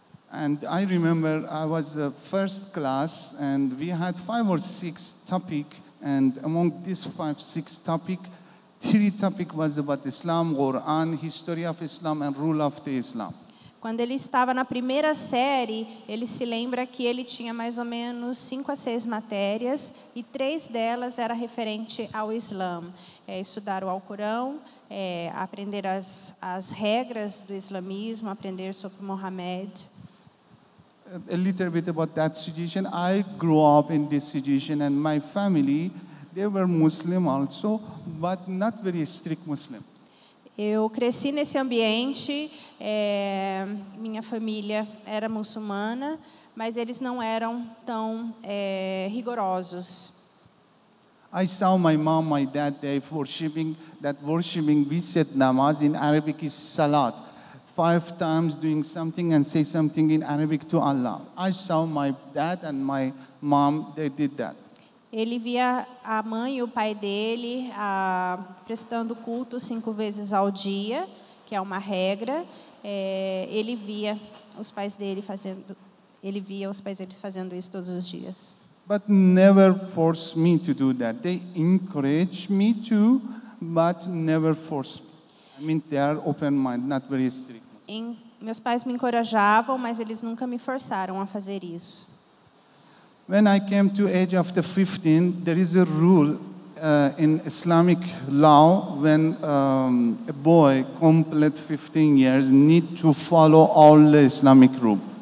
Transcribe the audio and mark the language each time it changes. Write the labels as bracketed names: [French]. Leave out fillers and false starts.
[English] And I remember I was first class, and we had 5 or 6 topics, and among these 5, 6 topics, 3 topics was about Islam, Quran, history of Islam, and rule of the Islam. [Portuguese] Quando ele estava na primeira série, ele se lembra que ele tinha mais ou menos 5 a 6 matérias, e 3 delas era referente ao Islã. Estudar o Alcorão, aprender as regras do islamismo, aprender sobre Mohammed. [English] A little bit about that situation. I grew up in this situation, and my family, they were Muslim also, but not very strict Muslim. [Portuguese] Eu cresci nesse ambiente, minha família era muçulmana, mas eles não eram tão rigorosos. [English] I saw my mom, my dad, they worshiping, we said namaz, in Arabic is salat. 5 times doing something and say something in Arabic to Allah. I saw my dad and my mom, they did that. [Portuguese] Ele via a mãe e o pai dele prestando culto 5 vezes ao dia, que é uma regra. Ele via os pais dele fazendo isso todos os dias. [English] But never forced me to do that. They encouraged me to, but never forced me. I mean, they are open-minded, not very strict. [Portuguese] Meus pais me encorajavam, mas eles nunca me forçaram a fazer isso. [English] When I came to age of the 15, there is a rule in Islamic law when a boy complete 15 years need to follow all the Islamic rule.